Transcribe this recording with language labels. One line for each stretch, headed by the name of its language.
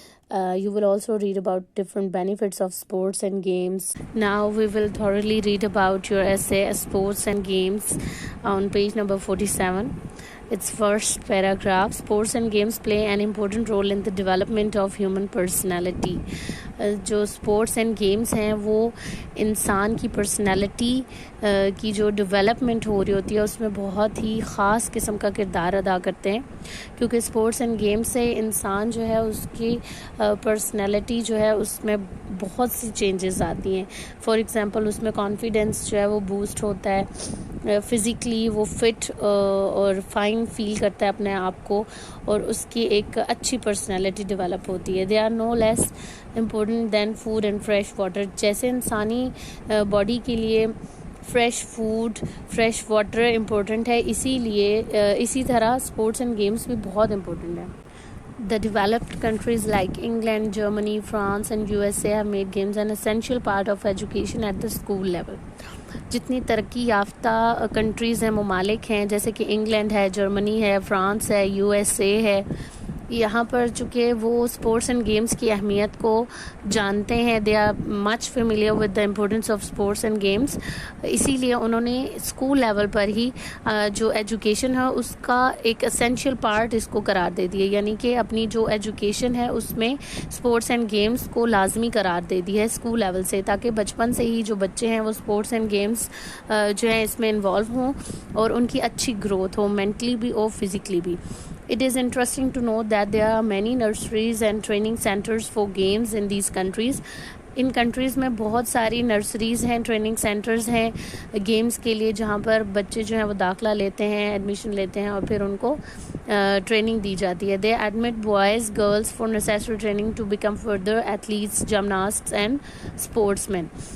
English: You will also read about different benefits of sports and games. Now we will thoroughly read about your essay, Sports and Games, on page number 47. Its first paragraph: sports and games play an important role in the development of human personality.
Urdu: جو sports and games ہیں وہ انسان کی personality کی جو development ہو رہی ہوتی ہے اس میں بہت ہی خاص قسم کا کردار ادا کرتے ہیں، کیونکہ اسپورٹس اینڈ گیمس سے انسان جو ہے اس کی پرسنالٹی جو ہے اس میں بہت سی چینجز آتی ہیں. فار ایگزامپل اس میں کانفیڈنس جو ہے وہ بوسٹ ہوتا ہے، فزیکلی وہ فٹ اور فائن فیل کرتا ہے اپنے آپ کو، اور اس کی ایک اچھی پرسنالٹی ڈیولپ ہوتی ہے.
English: They are no less important than food and fresh water.
Urdu: جیسے انسانی باڈی کے لیے fresh food, fresh water important ہے، اسی طرح اسپورٹس اینڈ گیمس بھی بہت امپورٹنٹ ہے.
English: The developed countries like England, Germany, France and USA have made games an essential part of education at the school level.
Urdu: جتنی ترقی یافتہ کنٹریز ہیں، ممالک ہیں، جیسے کہ انگلینڈ ہے، جرمنی ہے، فرانس ہے، USA ہے، یہاں پر چونکہ وہ اسپورٹس اینڈ گیمس کی اہمیت کو جانتے ہیں،
English: they are much familiar with the importance of sports and games,
Urdu: اسی لیے انہوں نے اسکول لیول پر ہی جو ایجوکیشن ہے اس کا ایک اسینشیل پارٹ اس کو قرار دے دیے، یعنی کہ اپنی جو ایجوکیشن ہے اس میں اسپورٹس اینڈ گیمس کو لازمی قرار دے دی ہے اسکول لیول سے، تاکہ بچپن سے ہی جو بچے ہیں وہ اسپورٹس اینڈ گیمس جو ہیں اس میں انوالو ہوں اور ان کی اچھی گروتھ ہو، مینٹلی بھی اور فزیکلی بھی.
English: It is interesting to note that there are many nurseries and training centers for games in these countries.
Urdu: In countries میں بہت ساری نرسریز ہیں، ٹریننگ سینٹرز ہیں گیمز کے لیے، جہاں پر بچے جو ہیں وہ داخلہ لیتے ہیں، ایڈمیشن لیتے ہیں اور پھر ان کو ٹریننگ دی جاتی ہے.
English: They admit boys girls for necessary training to become further athletes, gymnasts and sportsmen.